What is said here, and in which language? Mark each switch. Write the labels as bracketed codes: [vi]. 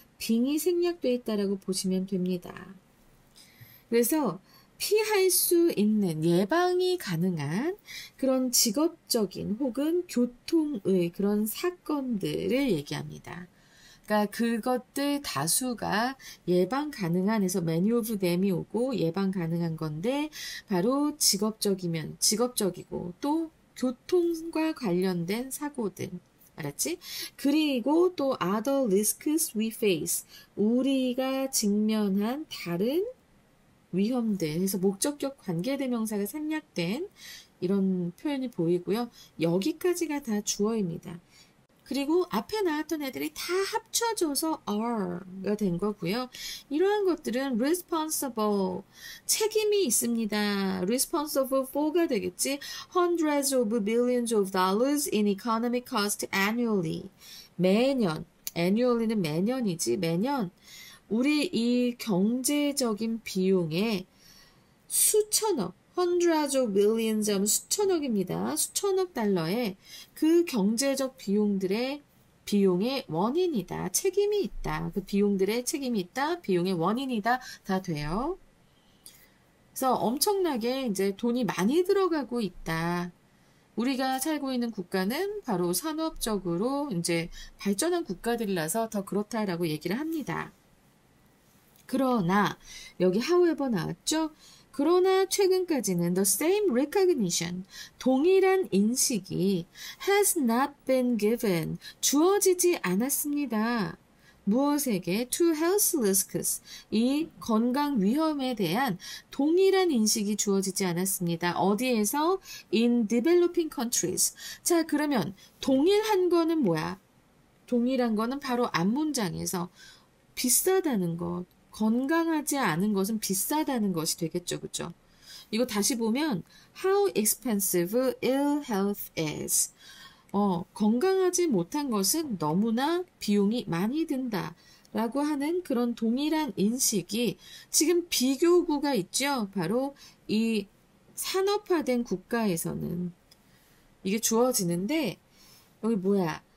[ko] 빙이 생략되어 있다라고 보시면 됩니다. 그래서 피할 수 있는 예방이 가능한 그런 직업적인 혹은 교통의 그런 사건들을 얘기합니다. 그러니까 그것들 다수가 예방 가능한 해서 [en] many of them [ko] 이 오고 예방 가능한 건데 바로 직업적이고 또 교통과 관련된 사고들. 알았지? 그리고 또 [en] other risks we face. [ko] 우리가 직면한 다른 위험들 해서 목적격 관계대명사가 생략된 이런 표현이 보이고요. 여기까지가 다 주어입니다. 그리고 앞에 나왔던 애들이 다 합쳐져서 are가 된 거고요. 이러한 것들은 responsible, 책임이 있습니다. responsible for가 되겠지. [en] hundreds of billions of dollars in economic cost annually. [ko] 매년, annually는 매년이지. 매년 우리 이 경제적인 비용에 수천억, [en] hundreds of billions [ko] 하면 수천억입니다. 수천억 달러에 그 경제적 비용의 원인이다. 책임이 있다. 그 비용들의 책임이 있다. 비용의 원인이다. 다 돼요. 그래서 엄청나게 이제 돈이 많이 들어가고 있다. 우리가 살고 있는 국가는 바로 산업적으로 이제 발전한 국가들이라서 더 그렇다라고 얘기를 합니다. 그러나 여기 however 나왔죠? 그러나 최근까지는 [en] the same recognition, [ko] 동일한 인식이 [en] has not been given, [ko] 주어지지 않았습니다. 무엇에게? [en] To health risks, [ko] 이 건강 위험에 대한 동일한 인식이 주어지지 않았습니다. 어디에서? [en] In developing countries. [ko] 자, 그러면 동일한 거는 뭐야? 동일한 거는 바로 앞문장에서 비싸다는 것. 건강하지 않은 것은 비싸다는 것이 되겠죠. 그죠? 이거 다시 보면 [en] how expensive ill health is. [ko] 건강하지 못한 것은 너무나 비용이 많이 든다. 라고 하는 그런 동일한 인식이 지금 비교구가 있죠. 바로 이 산업화된 국가에서는 이게 주어지는데 여기 뭐야?